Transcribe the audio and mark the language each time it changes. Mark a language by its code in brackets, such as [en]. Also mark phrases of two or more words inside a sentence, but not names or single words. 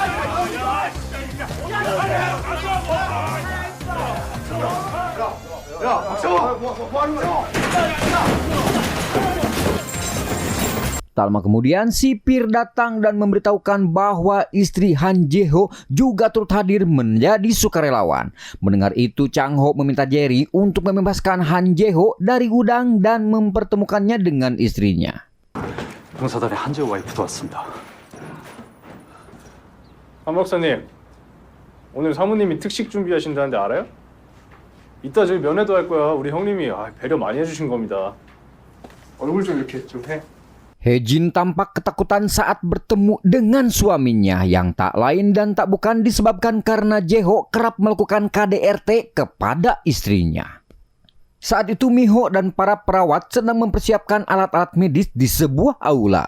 [id] Tak lama kemudian, sipir datang dan memberitahukan bahwa istri Han Jae-ho juga turut hadir menjadi sukarelawan. Mendengar itu, Chang-ho meminta Jerry untuk membebaskan Han Jae-ho dari gudang dan mempertemukannya dengan istrinya. [ko] 봉사단의 한재호 와이프도 왔습니다. 한 박사님, 오늘 사모님이 특식 준비하신다는데 알아요? 이따 저희 면회도 할 거야. 우리 형님이 배려 많이 해주신 겁니다. 얼굴 좀 이렇게 좀 해. [id] Hae-jin tampak ketakutan saat bertemu dengan suaminya yang tak lain dan tak bukan disebabkan karena Jae-ho kerap melakukan KDRT kepada istrinya. Saat itu Miho dan para perawat sedang mempersiapkan alat-alat medis di sebuah aula.